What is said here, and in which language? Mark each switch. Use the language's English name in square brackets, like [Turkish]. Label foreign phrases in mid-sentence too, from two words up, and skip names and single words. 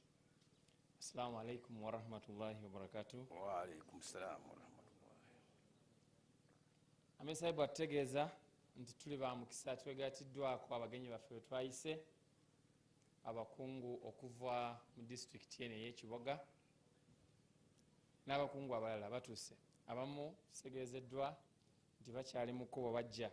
[Arabic] السلام عليكم ورحمة الله وبركاته. وعليكم السلام ورحمة الله. [Ganda] Amir Saib ategeeza nti tuli ba mukisa twegatiddwako abagenyi baffe bwe twayise abakungu okuva mu disitulikiti eno ey'Ekiboga n'abakungu abalala batuuse. Abamu tutegeezeddwa nti bakyali mu kkubo bajja.